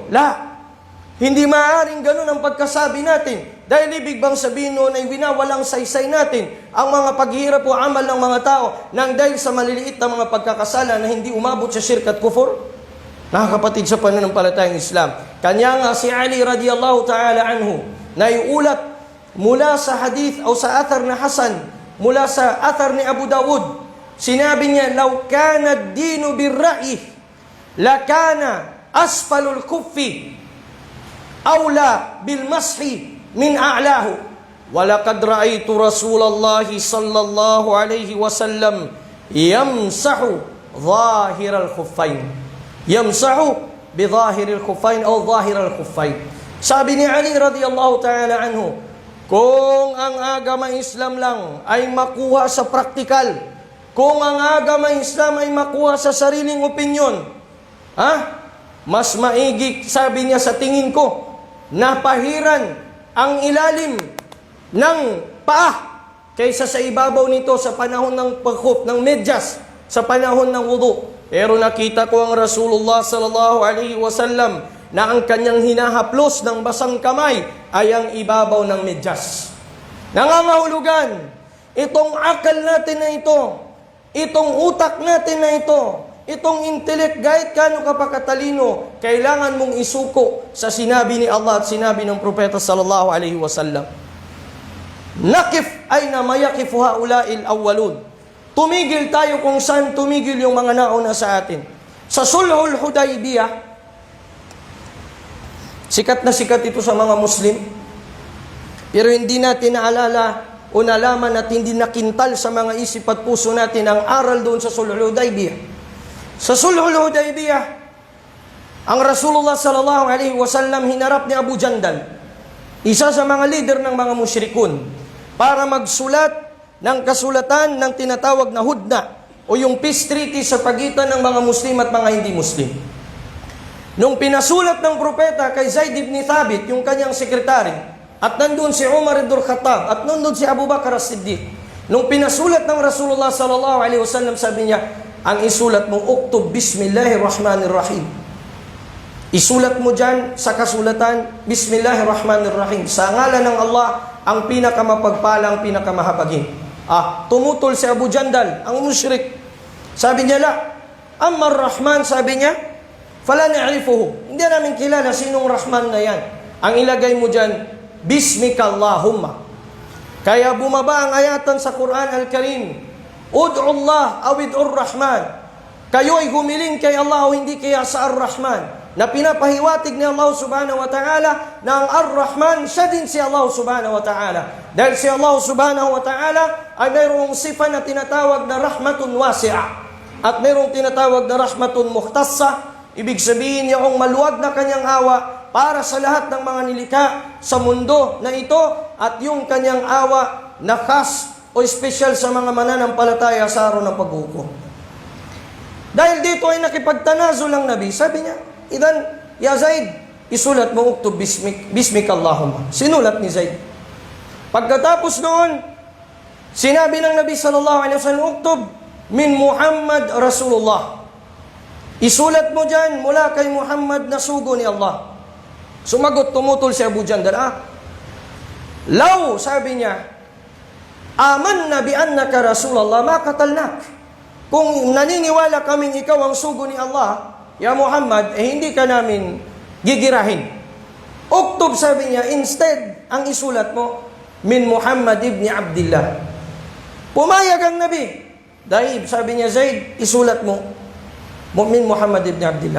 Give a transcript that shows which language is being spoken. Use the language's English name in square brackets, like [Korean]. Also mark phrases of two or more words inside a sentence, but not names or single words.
[Filipino] Hindi maaaring ganun ang pagkasabi natin. Dahil ibig bang sabihin noon ay winawalang saysay natin ang mga paghihirap o amal ng mga tao nang dahil sa maliliit na mga pagkakasala na hindi umabot sa shirk at kufur? Nakakapatid sa pananampalatayang Islam. Kanya nga si Ali [Arabic] رضي الله تعالى عنه [Filipino] na iulat mula sa hadith o sa athar na Hasan, mula sa athar ni Abu Dawud. [Arabic] Sinabi niya, "لو كان الدين بالرأي لكان أسفل الخف أولى بالمسح من أعلاه. ولقد رأيت رسول الله صلى الله عليه وسلم يمسح ظاهر الخفين." يمسح بظاهر الخفين o ظاهر الخفين. [Filipino] Sabi ni Ali [Arabic] رضي الله تعالى عنه, [Filipino] Kung ang agama Islam lang ay makuha sa praktikal, kung ang agama Islam ay makuha sa sariling opinyon, mas maigi, sabi niya, sa tingin ko, napahiran ang ilalim ng paa kaysa sa ibabaw nito sa panahon ng paghub, ng medyas, sa panahon ng wudu. Pero nakita ko ang Rasulullah [Arabic] صلى الله عليه وسلم [Filipino] na ang kanyang hinahaplos ng basang kamay ay ang ibabaw ng medyas. Nangangahulugan, itong akal natin na ito, itong utak natin na ito, itong intellect, kahit kano ka pa katalino, kailangan mong isuko sa sinabi ni Allah at sinabi ng Propeta [Arabic] صلى الله عليه وسلم. نقف أين ما وقف هؤلاء الأولون. [Filipino] Tumigil tayo kung saan tumigil yung mga nauna sa atin. Sa Sulhul Hudaybiyah, sikat na sikat ito sa mga Muslim, pero hindi natin naalala o nalaman at hindi nakintal sa mga isip at puso natin ang aral doon sa Sulhul Hudaybiyah. Sa Sulhul Hudaybiyah, ang Rasulullah [Arabic] صلى الله عليه وسلم [Filipino] hinarap ni Abu Jandal, isa sa mga leader ng mga musyrikun, para magsulat ng kasulatan ng tinatawag na hudna o yung [English] peace treaty [Filipino] sa pagitan ng mga Muslim at mga hindi Muslim. Nung pinasulat ng propeta kay Zaid ibn Thabit, yung kanyang sekretary, at nandun si Umar ibn Khattab, at nandun si Abu Bakar as-Siddiq, nung pinasulat ng Rasulullah [Arabic] صلى الله عليه وسلم, [Filipino] sabi niya, ang isulat mo, [Arabic] اكتب بسم الله الرحمن الرحيم. [Filipino] Isulat mo dyan sa kasulatan, [Arabic] بسم الله الرحمن الرحيم. [Filipino] Sa ngalan ng Allah, ang pinakamapagpalang, pinakamahabagin. Tumutol si Abu Jandal, ang musyrik. Sabi niya, [Arabic] لا، أما الرحمن, [Filipino] sabi niya, [Arabic] فلا نعرفه. [Filipino] Hindi namin kilala sinong Rahman na yan. Ang ilagay mo dyan, [Arabic] باسمك اللهم. [Filipino] Kaya bumaba ang ayatan sa Quran Al-Karim, [Arabic] ادعوا الله أو ادعوا الرحمن. [Filipino] Kayo ay humiling kay Allah o hindi kaya sa Ar-Rahman, na pinapahiwatig ni Allah [Arabic] سبحانه وتعالى [Filipino] na ang Ar-Rahman, siya din si Allah [Arabic] سبحانه وتعالى. [Filipino] Dahil si Allah [Arabic] سبحانه وتعالى [Filipino] ay mayroong sifa na tinatawag na [Arabic] رحمة واسعة [Filipino] at mayroong tinatawag na [Arabic] رحمة مختصة. [Filipino] Ibig sabihin niya ang maluwag na kanyang awa para sa lahat ng mga nilikha sa mundo na ito, at yung kanyang awa na khas o special sa mga mananampalataya sa araw ng paghukom. Dahil dito ay nakipagtanazul ang Nabi, sabi niya, [Arabic] إذن، يا زيد, [Filipino] isulat mo [Arabic] اكتب باسمك اللهم. [Filipino] Sinulat ni Zaid. Pagkatapos noon, sinabi ng Nabi [Arabic] صلى الله عليه وسلم, اكتب من محمد رسول الله. [Filipino] Isulat mo dyan mula kay Muhammad na sugo ni Allah. Sumagot, tumutol si Abu Jandal. Law, sabi niya, [Arabic] آمنا بأنك رسول الله ما قتلناك. [Filipino] Kung naniniwala kaming ikaw ang sugo ni Allah, ya Muhammad, hindi ka namin gigirahin. Uktub, sabi niya, instead, ang isulat mo, [Arabic] من محمد بن عبد الله. [Filipino] Pumayag ang Nabi. Dahil, sabi niya, Zaid, isulat mo, [Arabic] من محمد بن عبد الله.